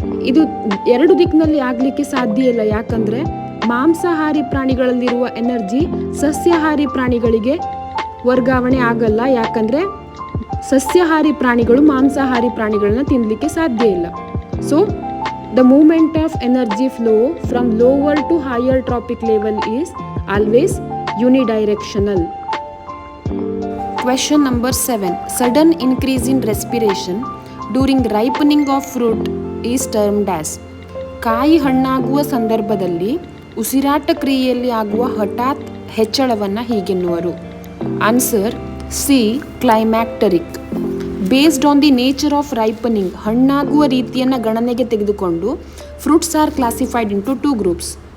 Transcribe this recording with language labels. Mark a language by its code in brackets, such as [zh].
[kn] ಇದು ಎರಡು ದಿಕ್ಕಿನಲ್ಲಿ ಆಗಲಿಕ್ಕೆ ಸಾಧ್ಯ ಇಲ್ಲ. ಯಾಕಂದರೆ ಮಾಂಸಾಹಾರಿ ಪ್ರಾಣಿಗಳಲ್ಲಿರುವ ಎನರ್ಜಿ ಸಸ್ಯಾಹಾರಿ ಪ್ರಾಣಿಗಳಿಗೆ ವರ್ಗಾವಣೆ ಆಗಲ್ಲ. ಯಾಕಂದರೆ ಸಸ್ಯಾಹಾರಿ ಪ್ರಾಣಿಗಳು ಮಾಂಸಾಹಾರಿ ಪ್ರಾಣಿಗಳನ್ನ ತಿನ್ನಲಿಕ್ಕೆ ಸಾಧ್ಯ ಇಲ್ಲ. [en] So the movement of energy flow from lower to higher trophic level is always unidirectional. Question number 7. Sudden increase in respiration during ripening of fruit is termed as. [kn] ಕಾಯಿ ಹಣ್ಣಾಗುವ ಸಂದರ್ಭದಲ್ಲಿ ಉಸಿರಾಟ ಕ್ರಿಯೆಯಲ್ಲಿ ಆಗುವ ಹಠಾತ್ ಹೆಚ್ಚಳವನ್ನು ಹೀಗೆನ್ನುವರು. [en] Answer C, climacteric. Based on the nature of ripening, [kn] ಹಣ್ಣಾಗುವ ರೀತಿಯನ್ನು ಗಣನೆಗೆ ತೆಗೆದುಕೊಂಡು [en] Fruits are classified into 2 groups.